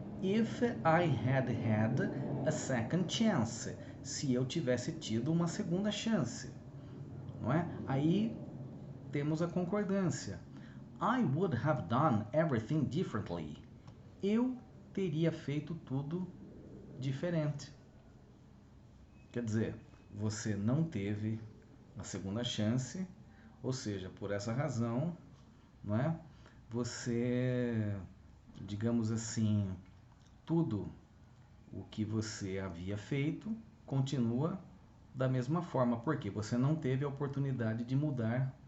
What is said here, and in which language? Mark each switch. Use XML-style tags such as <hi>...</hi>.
<en>If I had a second chance.</en> <pt>Se eu tivesse tido uma segunda chance. Não é? Aí temos a concordância.</pt> <en>I would have done everything differently.</en> <pt>Eu teria feito tudo diferente. Quer dizer, você não teve a segunda chance, ou seja, por essa razão, não é? Você, digamos assim, tudo o que você havia feito continua da mesma forma, porque você não teve a oportunidade de mudar</pt>